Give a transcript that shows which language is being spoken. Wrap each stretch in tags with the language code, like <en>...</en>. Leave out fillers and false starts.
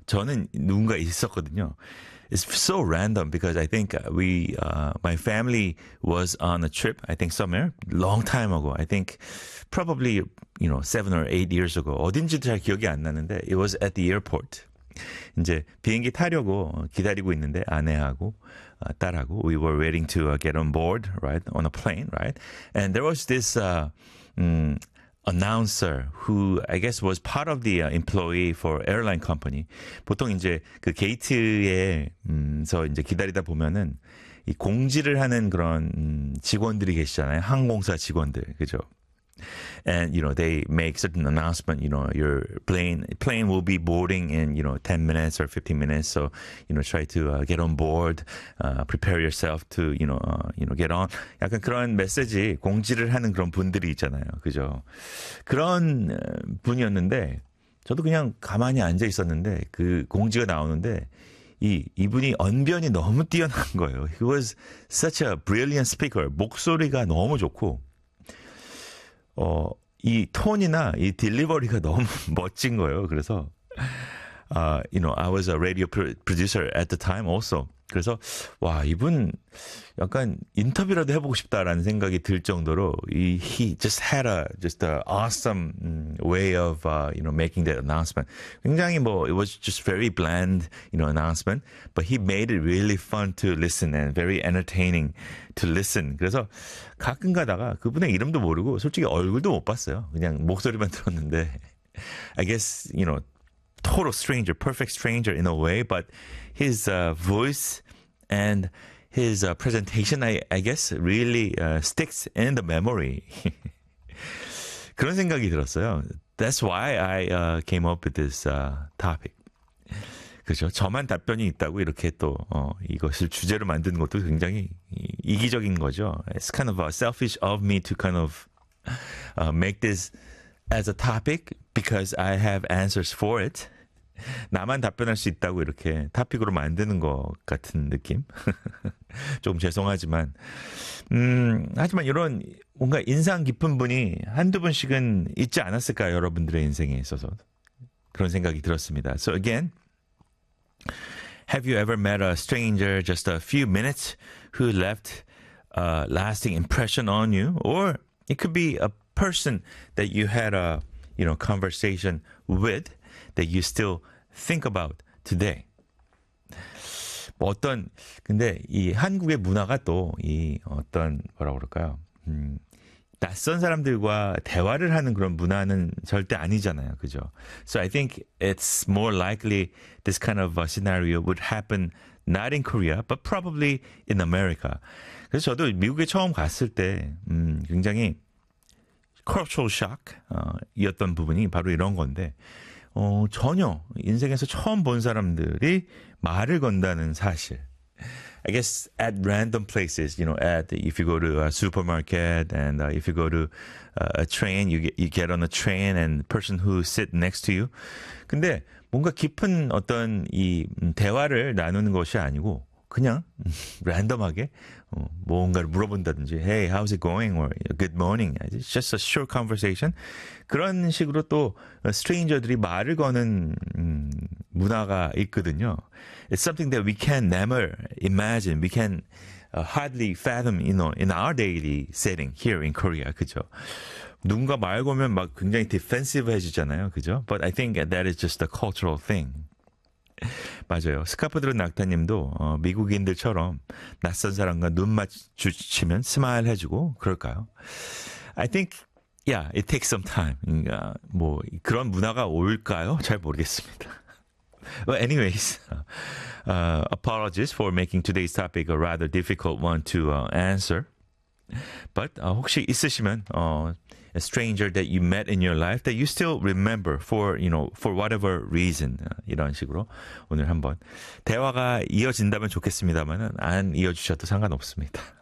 <ko>저는 누군가 있었거든요.</ko> <en>It's so random because I think my family was on a trip, I think somewhere, long time ago. I think probably, 7 or 8 years ago.</en> <ko>어딘지도 잘 기억이 안 나는데,</ko> <en>it was at the airport.</en> <ko>이제 비행기 타려고 기다리고 있는데, 아내하고 딸하고,</ko> <en>we were waiting to get on board, right, on a plane, right? And there was this announcer who I guess was part of the employee for airline company.</en> <ko>보통 이제 그 게이트에 서 이제 기다리다 보면은 이 공지를 하는 그런 직원들이 계시잖아요. 항공사 직원들. 그죠?</ko> <en>And they make certain announcement, your plane will be boarding in, 10 minutes or 15 minutes, so try to get on board, prepare yourself to, get on.</en> <ko>약간 그런 메시지 공지를 하는 그런 분들이 있잖아요. 그죠? 그런 분이었는데 저도 그냥 가만히 앉아 있었는데 그 공지가 나오는데 이분이 언변이 너무 뛰어난 거예요.</ko> <en>He was such a brilliant speaker.</en> <ko>목소리가 너무 좋고 이 톤이나 이 딜리버리가 너무 멋진 거예요. 그래서</ko> <en>I was a radio producer at the time also.</en> <ko>그래서 와, 이분 약간 인터뷰라도 해 보고 싶다라는 생각이 들 정도로</ko> <en>he just had a just a awesome way of making that announcement.</en> <ko>굉장히 뭐</ko> <en>it was just very bland, announcement, but he made it really fun to listen and very entertaining to listen.</en> <ko>그래서 가끔 가다가 그분의 이름도 모르고 솔직히 얼굴도 못 봤어요. 그냥 목소리만 들었는데</ko> <en>I guess, total stranger, perfect stranger in a way, but his voice and his presentation, I guess, really sticks in the memory.</en> <ko>그런 생각이 들었어요.</ko> <en>That's why I came up with this topic.</en> <ko>그죠? 저만 답변이 있다고 이렇게 또 이것을 주제로 만드는 것도 굉장히 이기적인 거죠.</ko> <en>It's kind of selfish of me to kind of make this as a topic because I have answers for it.</en> <ko>나만 답변할 수 있다고 이렇게 토픽으로 만드는 것 같은 느낌? 조금 죄송하지만. 하지만 이런 뭔가 인상 깊은 분이 한두 분씩은 있지 않았을까? 여러분들의 인생에 있어서. 그런 생각이 들었습니다.</ko> <en>So again, have you ever met a stranger just a few minutes who left a lasting impression on you? Or it could be a person that you had a, conversation with that you still think about today.</en> <ko>뭐 어떤 근데 이 한국의 문화가 또이 어떤 뭐라고 그럴까요? 낯선 사람들과 대화를 하는 그런 문화는 절대 아니잖아요. 그죠?</ko> <en>So I think it's more likely this kind of a scenario would happen not in Korea, but probably in America.</en> <ko>그래서 저도 미국에 처음 갔을 때 굉장히</ko> <en>cultural shock</en> <ko>이었던 부분이 바로 이런 건데. 전혀 인생에서 처음 본 사람들이 말을 건다는 사실.</ko> <en>I guess at random places, if you go to a supermarket and if you go to a train, you get on a train and person who sit next to you.</en> <ko>근데 뭔가 깊은 어떤 이 대화를 나누는 것이 아니고 그냥 랜덤하게 뭔가를 물어본다든지,</ko> <en>Hey, how's it going? Or good morning. It's just a short conversation.</en> <ko>그런 식으로 또 스트레인저들이 말을 거는 문화가 있거든요.</ko> <en>It's something that we can never imagine. We can hardly fathom, in our daily setting here in Korea.</en> <ko>그죠? 누군가 말 걸면 막 굉장히 디펜시브해지잖아요. 그죠?</ko> <en>But I think that is just a cultural thing.</en> <ko>맞아요. 스카프드로 낙타님도 미국인들처럼 낯선 사람과 눈 마주치면 스마일 해주고 그럴까요?</ko> <en>I think, yeah, it takes some time.</en> <ko>뭐 그런 문화가 올까요? 잘 모르겠습니다.</ko> <en>Well, anyways, apologies for making today's topic a rather difficult one to answer. But</en> <ko>혹시 있으시면</ko> <en>a stranger that you met in your life that you still remember for, for whatever reason.</en> <ko>이런 식으로 오늘 한번 대화가 이어진다면 좋겠습니다만은 안 이어주셔도 상관없습니다.</ko>